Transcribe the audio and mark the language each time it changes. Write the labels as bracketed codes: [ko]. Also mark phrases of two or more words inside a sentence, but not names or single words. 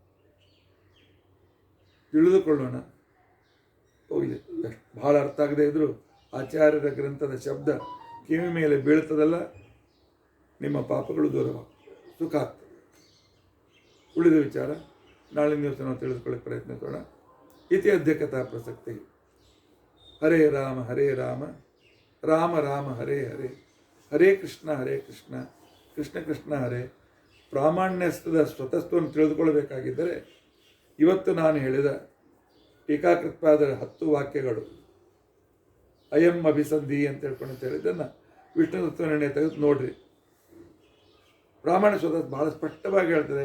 [kn] ತಿಳಿದುಕೊಳ್ಳೋಣ. ಹೋಗಲಿ, ಬಹಳ ಅರ್ಥ ಆಗದೆ ಇದ್ದರೂ ಆಚಾರ್ಯರ ಗ್ರಂಥದ ಶಬ್ದ ಕಿವಿ ಮೇಲೆ ಬೀಳ್ತದಲ್ಲ, ನಿಮ್ಮ ಪಾಪಗಳು ದೂರವಾಗ್ತವೆ, ಸುಖ ಆಗ್ತದೆ. ಉಳಿದ ವಿಚಾರ ನಾಳಿನ ದಿವಸ ನಾವು ತಿಳಿದುಕೊಳ್ಳಕ್ಕೆ ಪ್ರಯತ್ನಿಸೋಣ. [sa] ಇತಿ ಅಧ್ಯಕ್ಷತಾ ಪ್ರಸಕ್ತಿ. ಹರೇ ರಾಮ ರಾಮ ರಾಮ ಹರೇ ಹರೇ, ಹರೇ ಕೃಷ್ಣ ಕೃಷ್ಣ ಕೃಷ್ಣ ಹರೇ. [kn] ಪ್ರಾಮಾಣ್ಯಸ್ಥದ ಸ್ವತಃತ್ವವನ್ನು ತಿಳಿದುಕೊಳ್ಳಬೇಕಾಗಿದ್ದರೆ ಇವತ್ತು ನಾನು ಹೇಳಿದ ಟೀಕಾಕೃತ್ಪಾದರ 10 ವಾಕ್ಯಗಳು [sa] ಅಯಂ ಅಭಿಸಂಧಿ [kn] ಅಂತ ಹೇಳ್ಕೊಂಡು ಹೇಳಿದ್ದನ್ನು ವಿಷ್ಣು ತತ್ವ ನಿರ್ಣಯ ತೆಗೆದು ನೋಡ್ರಿ. ಪ್ರಾಮಾಣ್ಯ ಸ್ವತಃ ಬಹಳ ಸ್ಪಷ್ಟವಾಗಿ ಹೇಳ್ತದೆ.